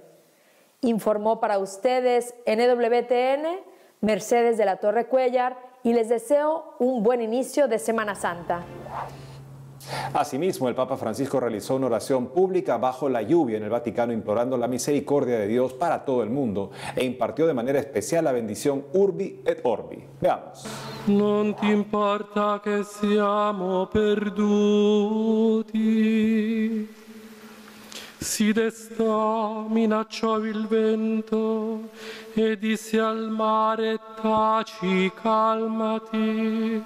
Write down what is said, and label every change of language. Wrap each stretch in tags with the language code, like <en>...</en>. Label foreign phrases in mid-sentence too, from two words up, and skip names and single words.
<es>Informó para ustedes en EWTN Mercedes de la Torre Cuéllar y les deseo un buen inicio de Semana Santa. Asimismo, el Papa Francisco realizó una oración pública bajo la lluvia en el Vaticano implorando la misericordia de Dios para todo el mundo e impartió de manera especial la bendición Urbi et Orbi. Veamos.</es> <it>Non ti importa che siamo perduti, si destò, minacciò il vento e disse al mare taci, calmati.</it>